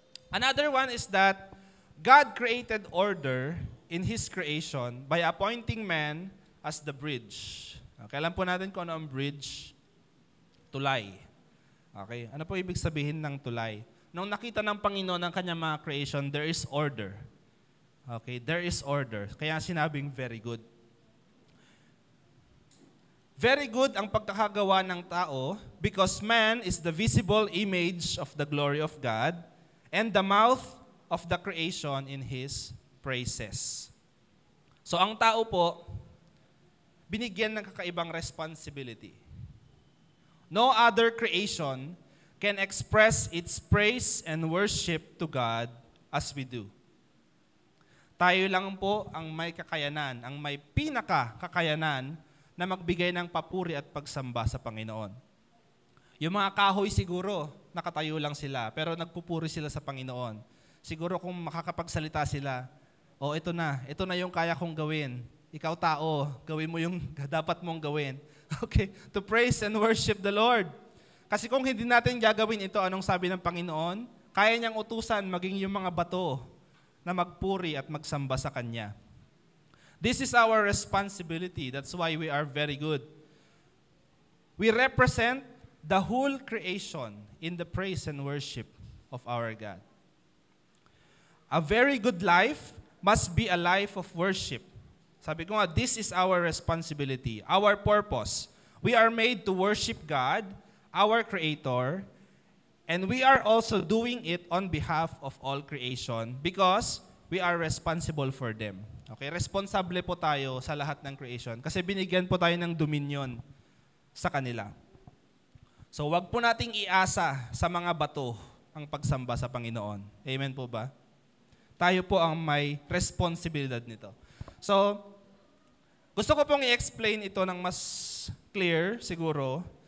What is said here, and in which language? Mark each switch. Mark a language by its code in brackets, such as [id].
[en] Another one is that God created order in His creation by appointing man as the bridge. [tl] Okay, alam po natin kung ano ang bridge? Tulay. Okay, ano po ibig sabihin ng tulay? Nung nakita ng Panginoon ang kanyang mga creation, [en] there is order. Okay, there is order. [tl] Kaya sinabing very good. [en] Very good [tl] ang pagkakagawa ng tao [en] because man is the visible image of the glory of God and the mouth of the creation in His praises. [tl] So ang tao po, binigyan ng kakaibang responsibility. [en] No other creation can express its praise and worship to God as we do. [tl] Tayo lang po ang may kakayanan, ang may pinaka-kakayanan na magbigay ng papuri at pagsamba sa Panginoon. Yung mga kahoy siguro, nakatayo lang sila, pero nagpupuri sila sa Panginoon. Siguro kung makakapagsalita sila, ito na yung kaya kong gawin. Ikaw tao, gawin mo yung dapat mong gawin. [en] Okay, to praise and worship the Lord. [tl] Kasi kung hindi natin gagawin ito, anong sabi ng Panginoon? Kaya niyang utusan maging yung mga bato na magpuri at magsamba sa Kanya. [en] This is our responsibility. That's why we are very good. We represent the whole creation in the praise and worship of our God. A very good life must be a life of worship. Sabi ko nga, this is our responsibility, our purpose. We are made to worship God, our Creator, and we are also doing it on behalf of all creation because we are responsible for them. [tl] Okay, responsable po tayo sa lahat ng creation kasi binigyan po tayo ng dominion sa kanila. So wag po nating iasa sa mga bato ang pagsamba sa Panginoon. Amen po ba? Tayo po ang may responsibilidad nito. So, gusto ko pong i-explain ito ng mas clear siguro.